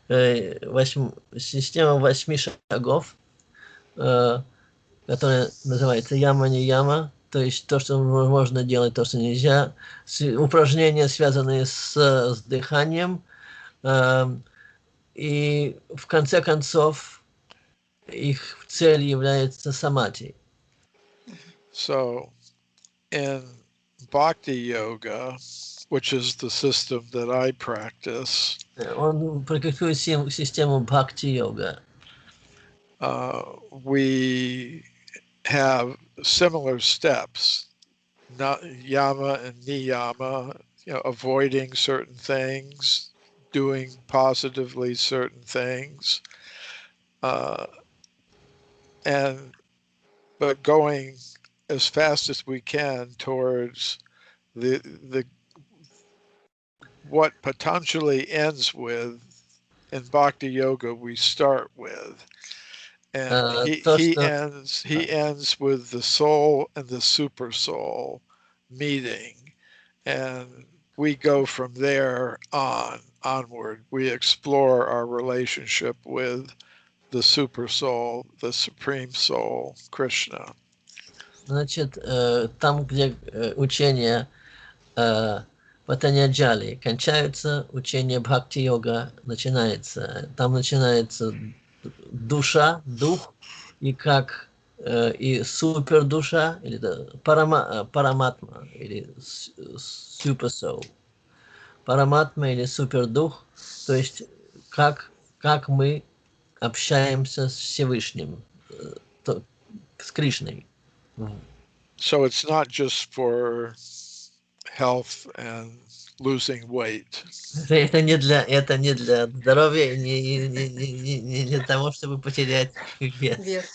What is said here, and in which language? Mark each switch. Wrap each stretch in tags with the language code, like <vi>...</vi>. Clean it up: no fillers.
<ru>Система 8 шагов, которая называется яма-не-яма, то есть то, что можно делать, то, что нельзя. Упражнения, связанные с дыханием. И в конце концов их цель является самадхи.</ru> <en>So, in Bhakti Yoga, which is the system that I practice,</en> <ru>он практикует систему Bhakti-йога.</ru> <en>We have similar steps, yama and niyama, avoiding certain things, doing positively certain things, but going as fast as we can towards the what Patanjali ends with. In Bhakti Yoga we start with, and he ends with the soul and the super soul meeting, and we go from there onward. We explore our relationship with the super soul, the supreme soul, Krishna.</en> <ru>Значит, там, где учения Патаньяджали кончаются, учение Бхакти-йога начинается. Там начинается душа, дух, и как и супердуша, или параматма, или суперсоул. Параматма или супердух, то есть как мы общаемся с Всевышним, с Кришной.</ru> <en>So it's not just for health and losing weight.</en> <ru>Это не для здоровья, не для того, чтобы потерять вес.</ru>